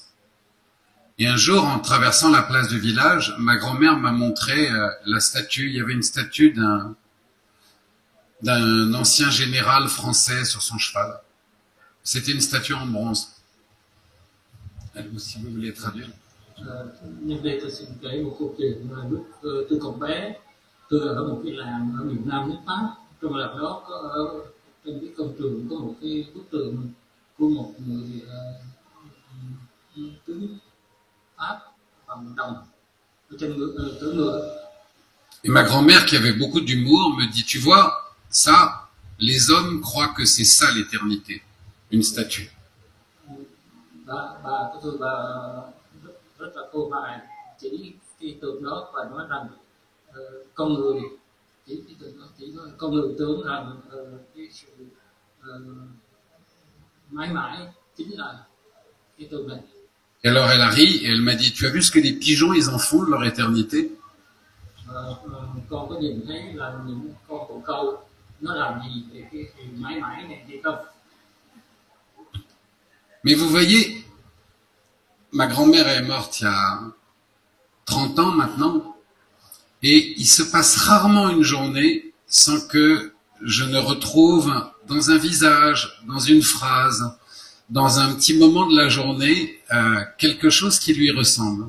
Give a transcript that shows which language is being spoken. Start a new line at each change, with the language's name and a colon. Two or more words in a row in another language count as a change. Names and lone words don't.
French: Et un jour, en traversant la place du village, ma grand-mère m'a montré la statue. Il y avait une statue d'un ancien général français sur son cheval. C'était une statue en bronze. Si vous voulez traduire.
Vietnamese: Nhân đây tôi xin kể một câu chuyện mà lúc tôi còn bé, tôi ở một cái làng ở miền Nam nước Pháp. Trong làng đó có trên cái công trường có một cái bức tượng của một người tướng Pháp bằng đồng ở trên cưỡi ngựa.
French: Et ma grand-mère, qui avait beaucoup d'humour, me dit, tu vois, ça, les hommes croient que c'est ça l'éternité, une statue.
Vietnamese: Bà của tôi rất là cô bài chỉ cái tượng đó và nói rằng con người chỉ cái tượng đó chỉ nói con người tưởng rằng cái sự mãi mãi chính là cái tượng này.
French: Et alors elle a ri et elle m'a dit, tu as vu ce que les pigeons ils en font de leur éternité?
Vietnamese: Con có nhìn thấy là những con bồ câu nó làm gì để cái sự mãi mãi này hay không?
French: Mais vous voyez, ma grand-mère est morte il y a 30 ans maintenant, et il se passe rarement une journée sans que je ne retrouve dans un visage, dans une phrase, dans un petit moment de la journée, quelque chose qui lui ressemble.